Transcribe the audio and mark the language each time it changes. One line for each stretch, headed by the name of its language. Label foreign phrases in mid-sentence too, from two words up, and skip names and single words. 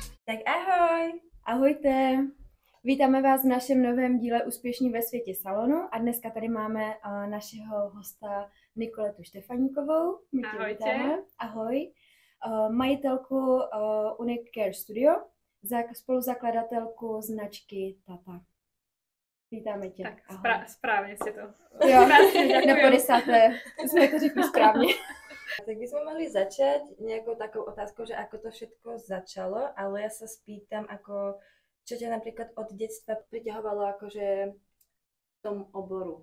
Czech: Tak ahoj! Ahojte, vítáme vás v našem novém díle Úspěšní ve světě salonu a dneska tady máme našeho hosta Nikoletu Štefaníkovou. My tě vítáme.
Slovak: Ahojte.
Czech: Ahoj. Majitelku Unique Care Studio, spoluzakladatelku značky Tata. Vítáme tě.
Slovak: Tak správne ste to. Jo, na 50. sme to řekli správne. Tak by sme mohli začať nejakou takou otázkou, že ako to všetko začalo, ale ja sa spýtam, ako, čo ťa napríklad od detstva priťahovalo akože v tom oboru?